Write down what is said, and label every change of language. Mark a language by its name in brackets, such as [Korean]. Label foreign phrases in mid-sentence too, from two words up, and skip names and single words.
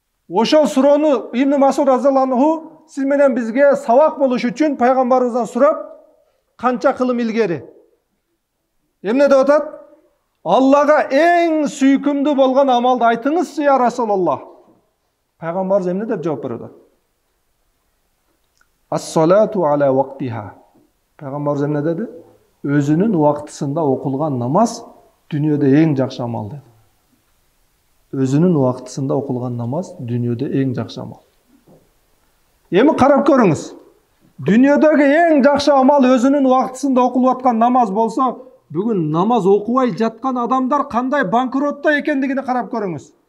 [Kyrgyz] Ошол суроону Ибн Масуд [Arabic] رضي الله عنه [Kyrgyz] сиз менен бизге сабак болуш үчүн пайгамбарыбыздан сурап, канча кылым илгери. Эмне деп атат? Аллага эң сүйкүмдүү болгон амалды айтыңызчы, [Arabic] يا رسول الله. [Kyrgyz] Пайгамбарыбыз эмне деп жооп берет? [Arabic] الصلاة على وقتها. [Kyrgyz] Пайгамбарыбыз эмне деди? Өзүнүн убактысында окулган намаз дүйнөдө эң жакшы амал деди. Өзүнүн убактысында окулган намаз дүйнөдө эң жакшы амал. Эми карап көрүңүз. Дүйнөдөгү эң жакшы амал өзүнүн убактысында окулуп аткан намаз болсо, бүгүн намаз окубай жаткан адамдар кандай банкротто экендигини карап көрүңүз.